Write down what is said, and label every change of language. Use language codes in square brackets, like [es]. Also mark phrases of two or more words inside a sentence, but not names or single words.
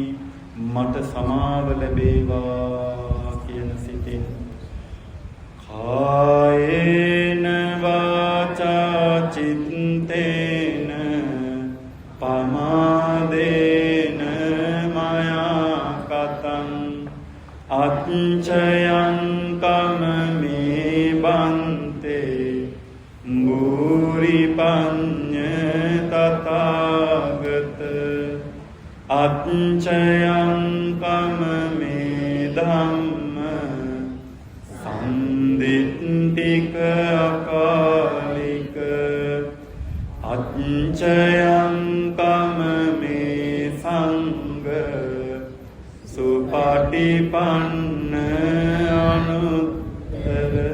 [si] මට සමාව ලැබේවා කියන සිතින් [pi] කායේන වාචා චිත්තේන පමාදේන මයා කතං අච්චයං කමමේ බන්තේ භූරි පඤ්ඤ තථාගත අච්චයං කමමේ ධම්ම සම්දිට්ඨික අකාලික අච්චයං කමමේ සංඝ සුපටිපන්න අනුත්තර.